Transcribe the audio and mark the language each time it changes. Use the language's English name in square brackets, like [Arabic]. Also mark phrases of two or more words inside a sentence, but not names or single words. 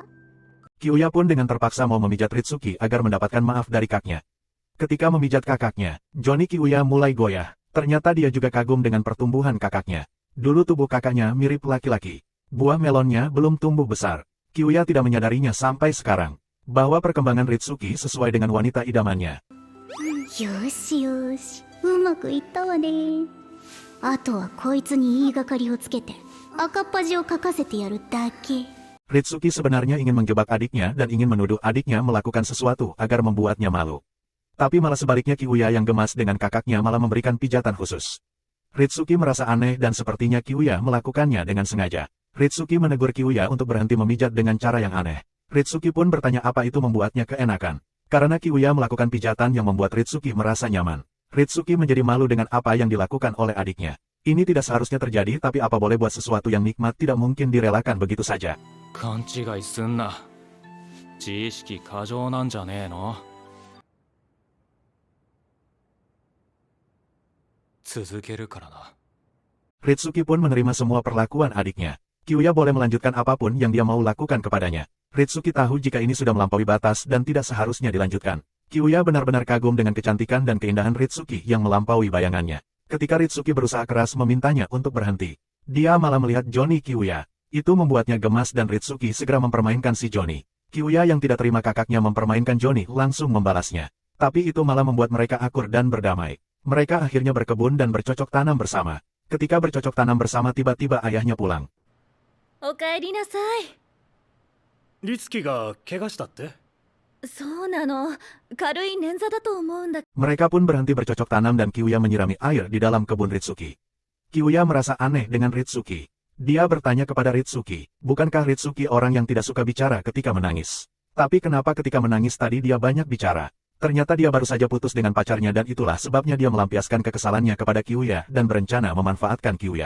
[Indonesian] Kiuya pun dengan terpaksa mau memijat Ritsuki agar mendapatkan maaf dari kakaknya. Ketika memijat kakaknya, Johnny Kiuya mulai goyah. Ternyata dia juga kagum dengan pertumbuhan kakaknya. Dulu tubuh kakaknya mirip laki-laki. Buah melonnya belum tumbuh besar. Kiuya tidak menyadarinya sampai sekarang. Bahwa perkembangan Ritsuki sesuai dengan wanita idamannya. [Japanese] よしよし、うまくいったわね。あとはこいつに言いがかりをつけて赤っ恥をかかせてやるだけ。 [Indonesian] Ritsuki sebenarnya ingin menjebak adiknya dan ingin menuduh adiknya melakukan sesuatu agar membuatnya malu. Tapi malah sebaliknya Kiuya yang gemas dengan kakaknya malah memberikan pijatan khusus. Ritsuki merasa aneh dan sepertinya Kiuya melakukannya dengan sengaja. Ritsuki menegur Kiuya untuk berhenti memijat dengan cara yang aneh. Ritsuki pun bertanya apa itu membuatnya keenakan. Karena Kiuya melakukan pijatan yang membuat Ritsuki merasa nyaman. Ritsuki menjadi malu dengan apa yang dilakukan oleh adiknya. Ini tidak seharusnya terjadi tapi apa boleh buat sesuatu yang nikmat tidak mungkin direlakan begitu saja. [Japanese] 勘違いすんな。自意識過剰なんじゃねえの。続けるからな。 [Indonesian] Ritsuki pun menerima semua perlakuan adiknya. Kiuya boleh melanjutkan apapun yang dia mau lakukan kepadanya. Ritsuki tahu jika ini sudah melampaui batas dan tidak seharusnya dilanjutkan. Kiuya benar-benar kagum dengan kecantikan dan keindahan Ritsuki yang melampaui bayangannya. Ketika Ritsuki berusaha keras memintanya untuk berhenti, dia malah melihat Johnny Kiuya. Itu membuatnya gemas dan Ritsuki segera mempermainkan si Johnny. Kiuya yang tidak terima kakaknya mempermainkan Johnny langsung membalasnya. Tapi itu malah membuat mereka akur dan berdamai. Mereka akhirnya berkebun dan bercocok tanam bersama. Ketika bercocok tanam bersama tiba-tiba ayahnya pulang. [Japanese] おかえりなさい。律樹が怪我したって？そうなの、軽い捻挫だと思うんだ。 [Indonesian] Mereka pun berhenti bercocok tanam dan Kiuya menyirami air di dalam kebun Ritsuki. Kiuya merasa aneh dengan Ritsuki. Dia bertanya kepada Ritsuki, bukankah Ritsuki orang yang tidak suka bicara ketika menangis? Tapi kenapa ketika menangis tadi dia banyak bicara? Ternyata dia baru saja putus dengan pacarnya dan itulah sebabnya dia melampiaskan kekesalannya kepada Kiuya dan berencana memanfaatkan Kiuya.